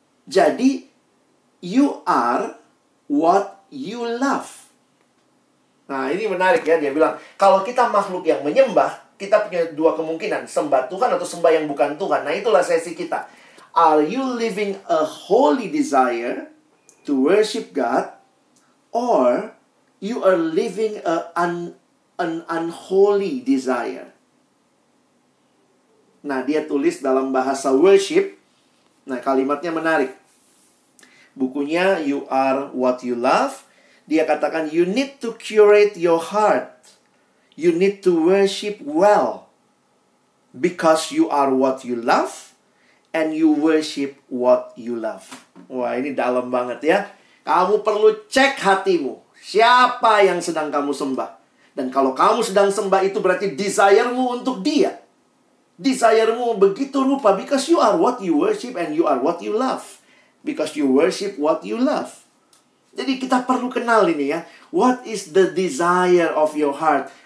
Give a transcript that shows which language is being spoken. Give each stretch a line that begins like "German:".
English: Jadi, you are what you love.
Indonesian: Nah, ini menarik ya. Dia bilang, kalau kita makhluk yang menyembah, kita punya dua kemungkinan. Sembah Tuhan atau sembah yang bukan Tuhan. Nah, itulah sesi kita.
English: Are you living a holy desire to worship God? Or you are living an unholy desire?
Indonesian: Nah, dia tulis dalam bahasa worship. Nah, kalimatnya menarik. Bukunya You Are What You Love. Dia katakan,
English: you need to curate your heart. You need to worship well. Because you are what you love. And you worship what you love.
Indonesian: Wah, ini dalam banget ya. Kamu perlu cek hatimu. Siapa yang sedang kamu sembah. Dan kalau kamu sedang sembah itu berarti desire-mu untuk dia. Desire-mu begitu rupa.
English: Because you are what you worship and you are what you love. Because you worship what you love.
Indonesian: Jadi kita perlu kenal ini ya.
English: What is the desire of your heart?